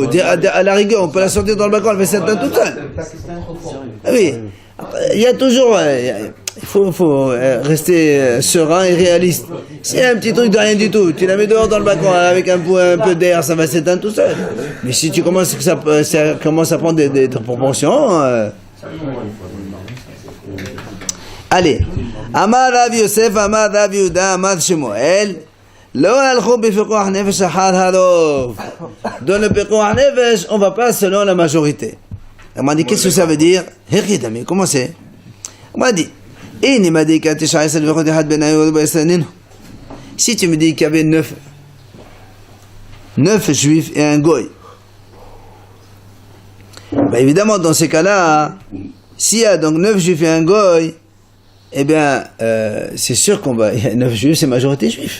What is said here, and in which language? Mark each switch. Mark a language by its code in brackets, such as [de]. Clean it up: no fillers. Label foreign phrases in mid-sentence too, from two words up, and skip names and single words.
[fr] À la rigueur, on peut la sortir dans le balcon, elle fait s'éteindre toute seule. Oui, il y a toujours, il faut rester serein et réaliste. S'il y a un petit truc de rien du tout, tu la mets dehors dans le balcon avec un peu d'air, ça va s'éteindre tout seul. Mais si tu commences que ça commence à prendre des proportions, allez. [he] אמר רב יוסף, אמר רב יהודה, אמר שמואל. לא הולכים בפיקוח נפש אחר הרוב. [fr] Dans le [he] פיקוח נפש, [fr] on va pas selon la majorité. On m'a dit, qu'est-ce que ça veut dire? Hechidami, comment c'est? On m'a dit, si tu me dis qu'il y avait 9 juifs et un goy, bah évidemment, dans ces cas-là, s'il y a donc 9 juifs et un goy, eh bien, c'est sûr qu'on va, il y a 9 juifs, c'est majorité juif.